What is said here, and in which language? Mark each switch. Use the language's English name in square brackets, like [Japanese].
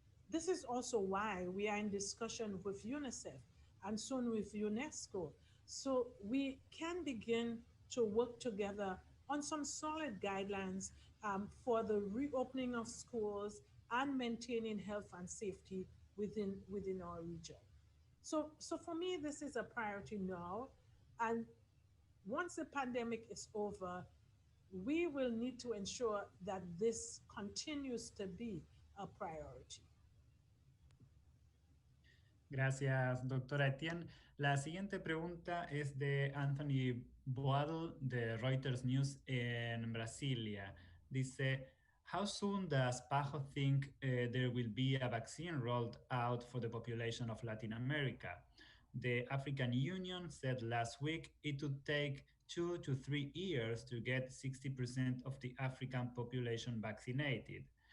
[English] This is also why we are in discussion with UNICEF and soon with UNESCO, so we can begin to work together on some solid guidelines for the reopening of schools and maintaining health and safety within our region. So for me, this is a priority now, and once the pandemic is over, we will need to ensure that this continues to be a priority. [Spanish] Gracias, doctora Etienne. La siguiente pregunta es de Anthony Boadl de Reuters News en Brasilia. Dice, [English] how soon does PAHO think there will be a vaccine rolled out for the population of Latin America? The African Union said last week it would take 2 to 3 years to get 60% of the African population vaccinated.